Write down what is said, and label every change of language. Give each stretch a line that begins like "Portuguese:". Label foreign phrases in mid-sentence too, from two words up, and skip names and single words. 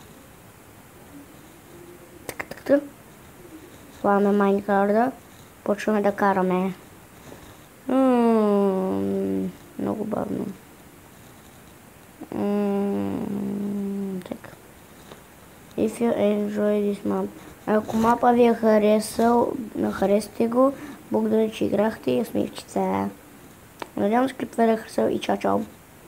Bulgarian: Слагаме Майнкрафта. Почваме да караме. Много бавно. Така.
English: If you enjoy this map.
Bulgarian: Ако мапа ви е харесал, харесате го. Благодаря, че играхте и усмивчица. Надявам се клипът ви е харесал и чао-чао.